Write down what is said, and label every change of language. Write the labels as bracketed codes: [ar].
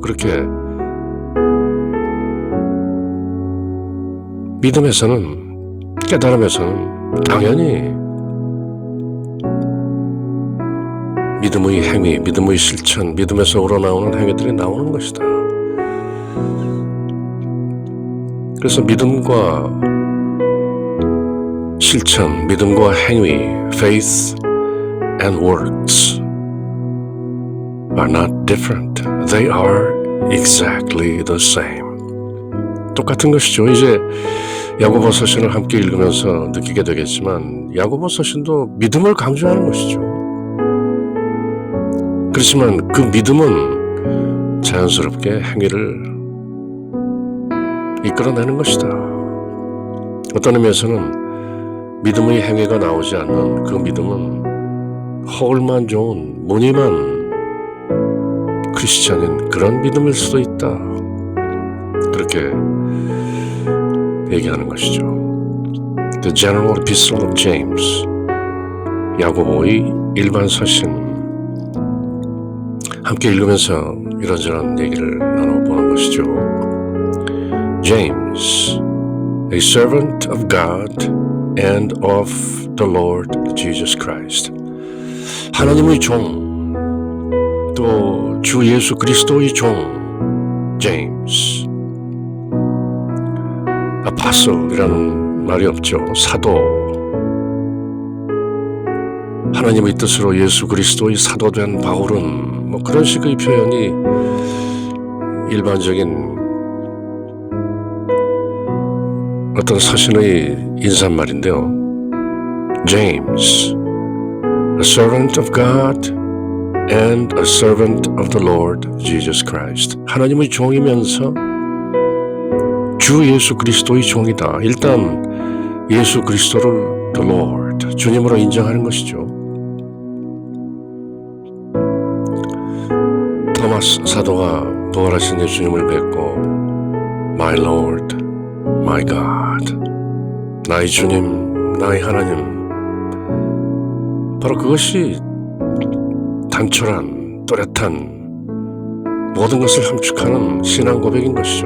[ko] 그렇게 믿음에서는, 깨달음에서는 당연히 믿음의 행위, 믿음의 실천, 믿음에서 우러나오는 행위들이 나오는 것이다. 그래서 믿음과 실천, 믿음과 행위, [en] faith and works are not different. They are exactly the same. [ko] 똑같은 것이죠. 이제 야고보 서신을 함께 읽으면서 느끼게 되겠지만 야고보 서신도 믿음을 강조하는 것이죠. 그렇지만 그 믿음은 자연스럽게 행위를 이끌어내는 것이다. 어떤 의미에서는 믿음의 행위가 나오지 않는 그 믿음은 허울만 좋은 무늬만 크리스찬인 그런 믿음일 수도 있다. 그렇게 얘기하는 것이죠. [en] The General Epistle of James, [ko] 야고보의 일반 서신, 함께 읽으면서 이런저런 얘기를 나눠보는 것이죠. [en] James, a servant of God and of the Lord Jesus Christ. [ko] 하나님의 종, 또 주 예수 그리스도의 종 제임스, 아파솔이라는 말이 없죠. 사도, 하나님의 뜻으로 예수 그리스도의 사도된 바울은 뭐 그런 식의 표현이 일반적인 어떤 서신의 인사말인데요. [en] James, a servant of God and a servant of the Lord Jesus Christ. [ko] 하나님의 종이면서 주 예수 그리스도의 종이다. 일단 예수 그리스도를 the Lord, 주님으로 인정하는 것이죠. 토마스 사도가 부활하신 예수님을 뵙고 [en] My Lord, My God, [ko] 나의 주님, 나의 하나님, 바로 그것이 단촐한, 또렷한 모든 것을 함축하는 신앙 고백인 것이죠.